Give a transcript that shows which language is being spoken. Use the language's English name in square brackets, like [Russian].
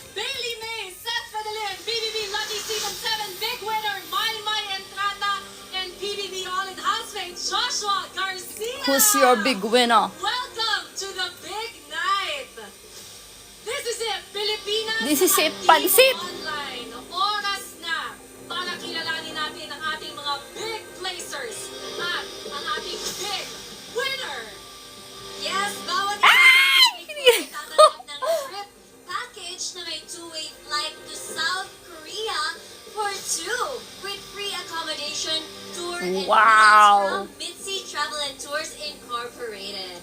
[English] Bailey May, Seth Fadalin, PBB Lucky Season 7 big winner, Maymay Entrata, and PBB All-in housemate Joshua Garcia. Who's your big winner? Welcome to the big night. This is it, Pilipinas. This is it, [Filipino] at pansit. [English] Tigo Online. [Filipino] Oras na para kilalanin natin ang ating mga big placers at ang ating big winner. Yes, bawat isa ay tatanggap ng trip package na may [English] two-way flight to South Korea for two with free accommodation, tour, and Wow. meals from Mitzi Travel and Tours Incorporated.